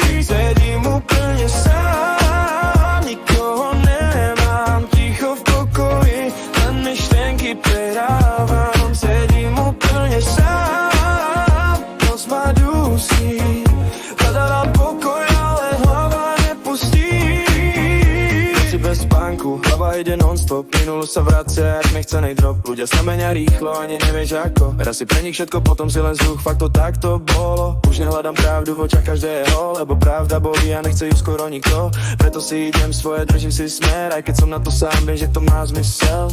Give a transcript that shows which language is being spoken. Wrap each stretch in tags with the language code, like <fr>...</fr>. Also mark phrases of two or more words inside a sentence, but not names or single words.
<cs>Sedím úplně sám, nikoho nemám, ticho v pokoji, jen myšlenky přehrávám. Sedím úplně sám, noc má dusí, hledám pokoj, ale hlava nepustí. Noci bez spánku, hlava jde non-stop,</cs> <sk>minulo sa vracia, jak nechce nejdrop. Ľudia sa menia rýchlo, ani nevieš ako. Raz si pre nich všetko, potom si len vzduch, fakt to takto bolo. Už nehľadám pravdu v očiach každého, lebo pravda bolí a nechce ju skoro nikto. Preto si idem svoje, držím si smer, aj keď som na to sám, viem, že to má zmysel.</sk>